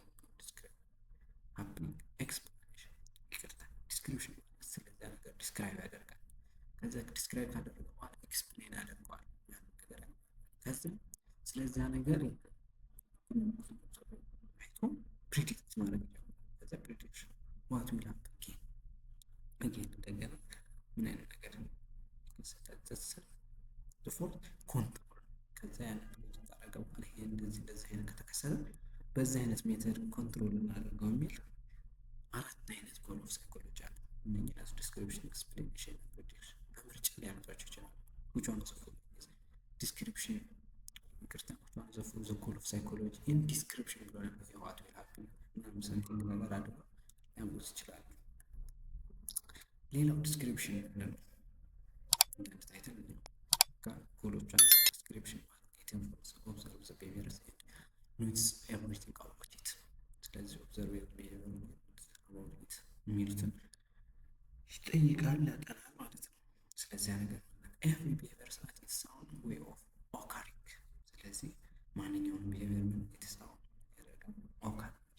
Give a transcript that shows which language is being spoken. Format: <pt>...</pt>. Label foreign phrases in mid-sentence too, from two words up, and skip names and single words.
<en>describe happening explanation</en> <am>ይቅርታ ዲስክሪፕሽን ስለዛ ነገር ዲስክራይብ ያደርጋል። ከዛ ዲስክራይብ ካደረገ በኋላ ኤክስፕሌን ያደርገዋል ያን ነገር። ከዛ ስለዛ ነገር አይቶ ፕሪዲክት ማድረግ ይችላል። ከዛ</am> <en>prediction what will happen again</en> <am>እንደገና ምን አይነት ነገር ይከሰታል?</am> <en>fourth control</en> <am>ከዛ ያን ታደረገ በኋላ ይሄ እንደዚህ አይነት ከተከሰተ በዚህ አይነት ሜተድ ኮንትሮል እናደርገው የሚል አራት አይነት</am> <en>goal of psychology</en> <am>አለ። እነኚህ ራሱ</am> <en>description, explanation, prediction</en> <am>በምርጫ ሊያመጣቸው ይችላል።</am> <en>which one is description</en> <am>ይቅርታ</am> <en>which one is the goal of psychology in description</en> <am>ብሎ ነው</am> <en>what will happen</en> <am>ምናምን something ነገር አድርገው ሊያመጡት ይችላሉ። ሌላው ዲስክሪፕሽን ነው ታይትል ነው ጎሎቹ ዲስክሪፕሽን ማለት</am> <en>observe the behaviors and notice everything about it።</en> <am>ስለዚህ</am> <en>observe behavior about it</en> <am>የሚሉትን ይጠይቃል ያጠናል ማለት ነው። ስለዚህ ነገር</am> <en>every behavior sat its own way of occurring።</en> <am>ስለዚህ ማንኛውም ቢሄቪየር ምን</am> <en>its own</en> <am>ያደርጋል ኦካር</am>